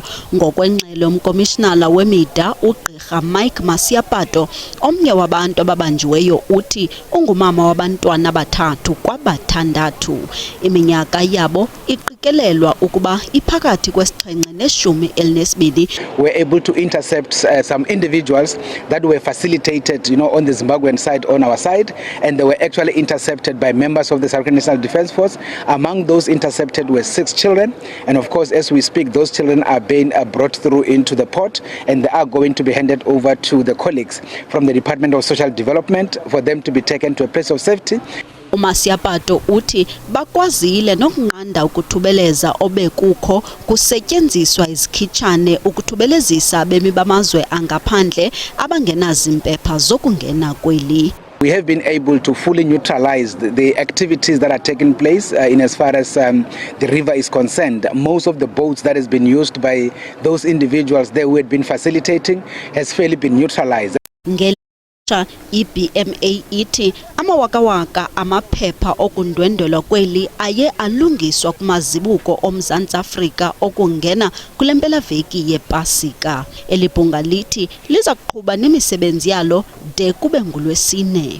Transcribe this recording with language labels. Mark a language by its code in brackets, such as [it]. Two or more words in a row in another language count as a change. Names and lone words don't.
[xh] Ngokwengxelo yomkomishinala wemida uGqirha Mike Masiapato, omnye wabantu ababanjiweyo uthi ungumama wabantwana abathathu kwabathandathu. Iminyaka yabo iqikelelwa ukuba iphakathi kwesixhenxe neshumi elinesibini. [en] We're able to intercept some individuals that were facilitated, on the Zimbabwean side, on our side, and they were actually intercepted by members of the South African National Defence Force. Among those intercepted were 6 children, and of course, as we speak, those children are being brought through into the port, and they are going to be handed over to the colleagues from the Department of Social Development for them to be taken to a place of safety. [xh] uMasiapato uthi bakwazile nokunqanda ukuthubeleza obekukho kusetyenziswa izikhitshane ukuthubelezisa bemi bamazwe angaphandle abangenazimpepha zokungena kweli. [en] We have been able to fully neutralize the activities that are taking place in as far as the river is concerned. Most of the boats that has been used by those individuals there who had been facilitating has fairly been neutralized. [xh] IBMA ithi amawakawaka amaphepha okundwendwelwa kweli aye alungiswa kumazibuko oMzantsi Afrika okungena kule mpelaveki yePasika. Elibhunga lithi liza kuqhuba nemisebenzi yalo de kube ngulwesine.